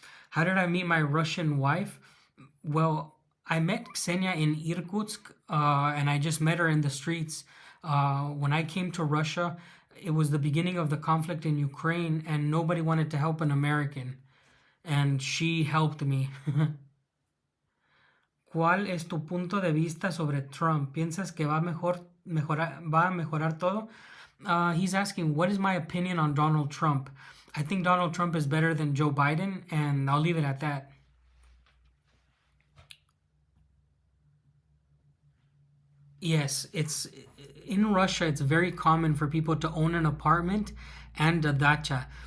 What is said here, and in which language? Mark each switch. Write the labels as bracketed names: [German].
[English] How did I meet my Russian wife? Well, I met Ksenia in Irkutsk, and I just met her in the streets. When I came to Russia, it was the beginning of the conflict in Ukraine, and nobody wanted to help an American. And she helped me. [Spanish] ¿Cuál es tu punto de vista sobre Trump? ¿Piensas que va a mejorar todo? [English] He's asking, what is my opinion on Donald Trump? I think Donald Trump is better than Joe Biden, and I'll leave it at that. Yes, it's in Russia, it's very common for people to own an apartment and a dacha.